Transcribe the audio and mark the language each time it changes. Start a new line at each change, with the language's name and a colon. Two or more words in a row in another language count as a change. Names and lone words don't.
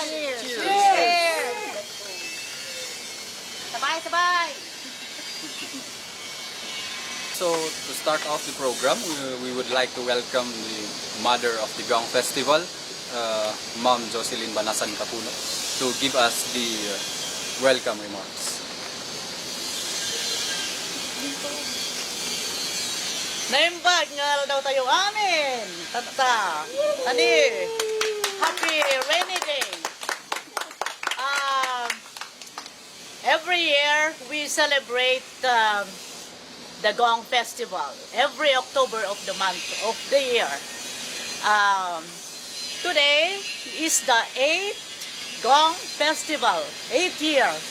English: Cheers! Sabay! So, to start off the program, we would like to welcome the mother of the Gong Festival, Ma'am Jocelyn Banasan Kapuno, to give us the welcome remarks.
Iloko: Naimbag nga daw tayo amin! Ani!
English: Happy rainy day! Every year, we celebrate the Gong Festival every October of the month of the year. Today is the 8th Gong Festival, 8th year.